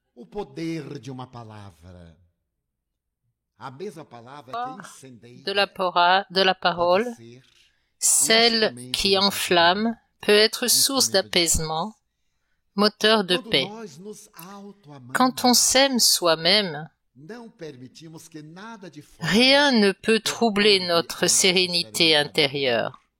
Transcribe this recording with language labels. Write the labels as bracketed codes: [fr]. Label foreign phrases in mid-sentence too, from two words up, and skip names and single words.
[pt] o poder de uma palavra. A mesma palavra que incendeia [fr] de la parole, celle qui enflamme, peut être source d'apaisement, moteur de paix. Quand on s'aime soi-même, rien ne peut troubler notre sérénité intérieure.